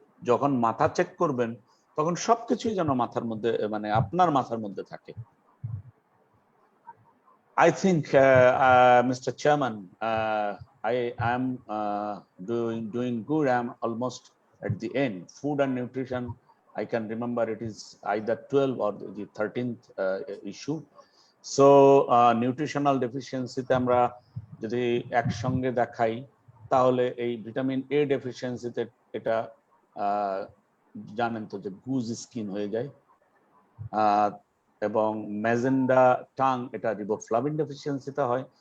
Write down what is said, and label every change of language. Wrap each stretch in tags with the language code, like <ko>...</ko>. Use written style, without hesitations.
<bn>যখন মাথা চেক করবেন তখন সবকিছুই যেন মাথার মধ্যে, মানে আপনার মাথার মধ্যে থাকে।</bn> <en>I think, Mr. Chairman, I am doing good. I'm almost at the end. Food and nutrition, I can remember it is either 12 or the 13th issue. So nutritional deficiency</en> <bn>তে আমরা যদি একসঙ্গে দেখাই, তাহলে এই ভিটামিন A ডেফিসিয়েন্সিতে এটা জানেন তো যে গুজ স্কিন হয়ে যায়, এবং ম্যাজেন্ডা টাং এটা রিবোফ্লাভিন ডেফিসিয়েন্সিতে হয়।</bn>